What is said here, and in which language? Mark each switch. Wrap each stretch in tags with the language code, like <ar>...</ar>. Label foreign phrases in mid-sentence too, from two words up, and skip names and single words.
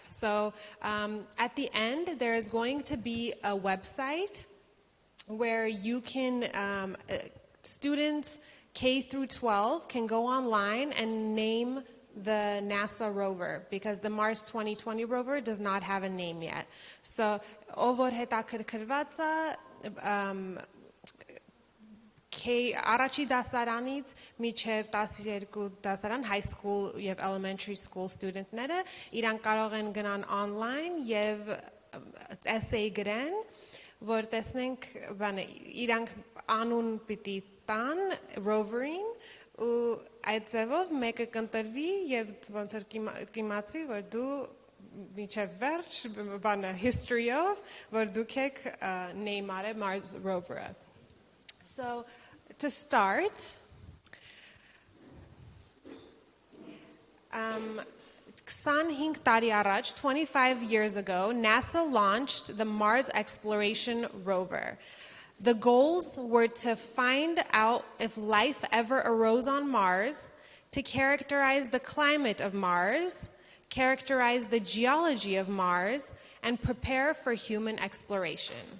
<en>So at the end, there is going to be a website where you can, students K through 12 can go online and name the NASA rover, because the Mars 2020 rover does not have a name yet. So, over</en> <hy>հետաքրքրված առաջի դասարանից միջև 12 դասարան</hy> <en>high school</en> <hy>եւ</hy> <en>elementary school</en> <hy>student-ները իրանք կարող են գնան online եւ essay գրեն, որ տեսնենք բանը իրանք անուն պիտի տան rover-ին ու այդ ձևով մեկը կընտրվի եւ ոնց որ կիմացվի որ դու միջև վերջ բանը history-ով որ դուք եք name արել Mars rover-ը.</hy> <en>So to start</en> <hy>25 տարի առաջ,</hy> <en>25 years ago, NASA launched the Mars Exploration Rover. The goals were to find out if life ever arose on Mars, to characterize the climate of Mars, characterize the geology of Mars, and prepare for human exploration.</en>